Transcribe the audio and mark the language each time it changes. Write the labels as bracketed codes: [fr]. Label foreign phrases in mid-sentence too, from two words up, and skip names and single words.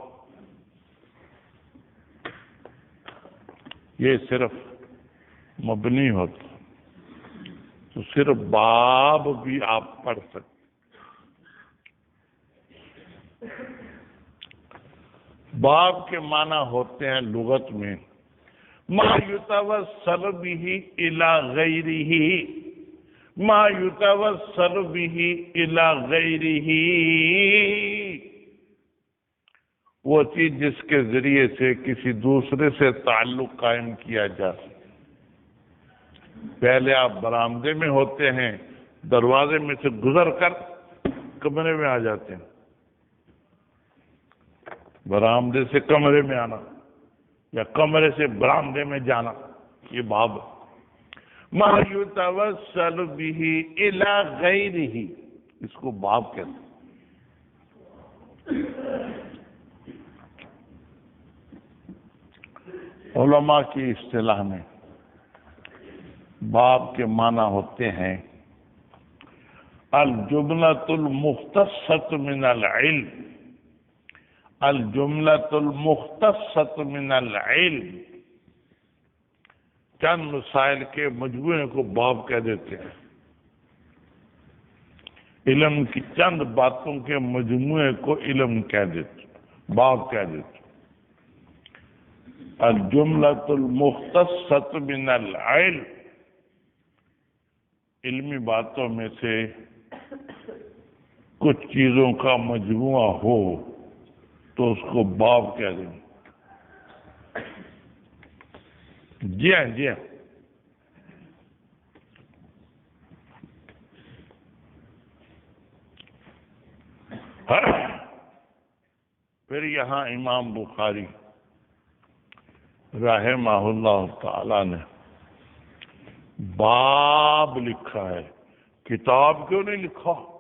[ur] یہ صرف مبنی ہوتا، تو صرف باب بھی آپ پڑھ سکتے۔ باب کے معنی ہوتے ہیں لغت میں [ar] ما یتوسل به الی غیرہ، ما یتوسل به الی غیرہ، [ur] وہ چیز جس کے ذریعے سے کسی دوسرے سے تعلق قائم کیا جا سکے۔ پہلے آپ برآمدے میں ہوتے ہیں، دروازے میں سے گزر کر کمرے میں آ جاتے ہیں، برآمدے سے کمرے میں آنا یا کمرے سے برآمدے میں جانا، یہ باب [ar] ما یتوسل به الی غیرہ، [ur] اس کو باب کہتے ہیں۔ علماء کی اصطلاح میں باب کے معنی ہوتے ہیں [ar] الجملۃ المختصۃ من العلم، الجملۃ المختصۃ من العلم، [ur] چند مسائل کے مجموعے کو باب کہہ دیتے ہیں، علم کی چند باتوں کے مجموعے کو علم کہہ دیتے، باب کہہ دیتے۔ [ar] الجملۃ المختصۃ من العلم، [ur] علمی باتوں میں سے کچھ چیزوں کا مجموعہ ہو تو اس کو باب کہہ دیں۔ جی ہاں جی ہاں، پھر یہاں امام بخاری [ar] رحمہ اللہ تعالی [ur] نے باب لکھا ہے، کتاب کیوں نہیں لکھا؟